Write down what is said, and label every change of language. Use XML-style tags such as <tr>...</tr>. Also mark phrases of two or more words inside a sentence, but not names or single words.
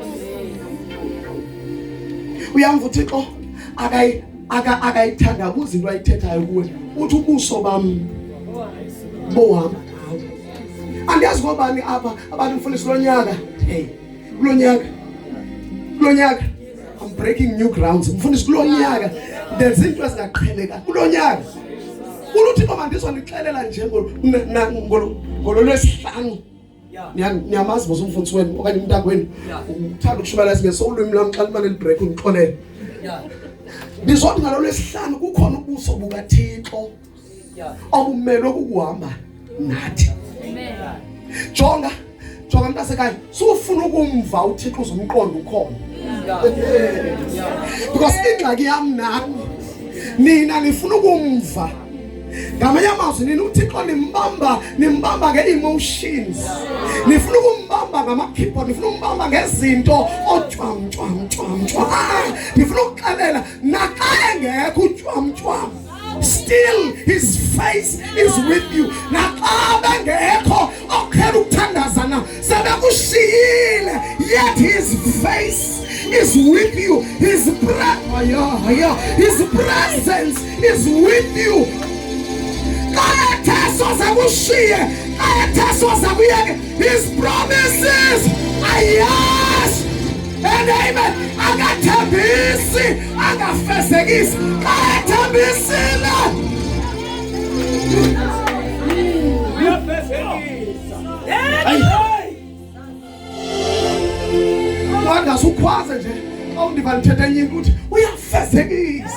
<xh>Uyamva uThixo akayithandabuza into ayithethayo kuwe. Uthi ubuso bam bohamba nawe. Andiyazi ngobani apha abantu mfundisi lonyaka. Hey, kulonyaka</xh> <en>I'm breaking new grounds.</en> <xh>Mfundisi kulonyaka ndenza into ezingaqheleka kulonyaka. Uluthi ngoba ndizonixelela nje ngololwesihlanu. Niyamazi mos umfundisi wenu okanye umntakwenu uthanda ukushumayela singeso ulwimi lwami xa limane libreak undixolele. Ndizothi ngalolwesihlanu kukhona ubuso bukaThixo obumelwe ukuhamba nathi. Jonga mntasekhaya, sufuna ukumva uThixo uzomqonda ukhona. Because ingxaki yami nami nina nifuna ukumva. Ngamanye amazwi nina uThixo nimbamba nge-emotions. Nifuna ukumbamba ngama-keyboard, nifuna ukumbamba ngezinto otshwam. Nifuna ukuxelela naxa engekho utshwam.</xh> <en>Still his face is with you.</en> <xh>Naxa bengekho okhela ukuthandazana sebekushiyile,</xh> <en>yet his face is with you. His presence is with you. His promises are yes and amen.</en> <xh>Agathembisi, agafezekisi, agathembisile. Wanda sukwaze nje awundiva lithethe enye into uthi uyafezekisa.</xh>